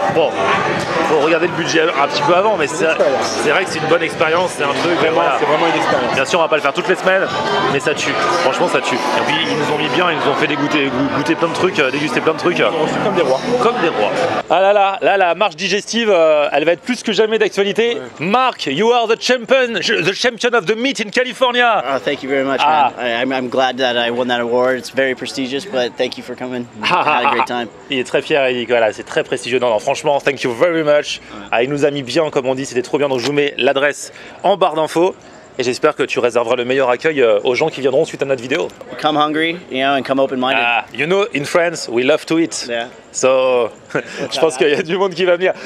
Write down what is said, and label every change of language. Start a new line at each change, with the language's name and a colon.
French: Bon, faut regarder le budget un petit peu avant, mais c'est vrai que c'est une bonne expérience. C'est un truc. Voilà. C'est vraiment une expérience. Bien sûr, on va pas le faire toutes les semaines, mais ça tue. Franchement, ça tue. Et puis, ils nous ont mis bien, ils nous ont fait goûter plein de trucs, déguster plein de trucs. On fait comme des rois. Comme des rois. Ah là, la marche digestive, elle va être plus que jamais d'actualité. Ouais.
English: Mark, you are the champion of the meat in California. Oh, thank you very much, man. I'm glad that I won that award. It's very prestigious, but thank you for coming. I had a great time.
French: Il est très fier, il dit que voilà, c'est très prestigieux. Non, franchement,
English: thank you very much.
French: Ah, il nous a mis bien, comme on dit, c'était trop bien. Donc je vous mets l'adresse en barre d'infos. Et j'espère que tu réserveras le meilleur accueil aux gens qui viendront suite à notre vidéo.
English: Come hungry, you know, and come open-minded. You know, in France, we love to eat. Yeah.
French: So, je pense qu'il y a du monde qui va venir.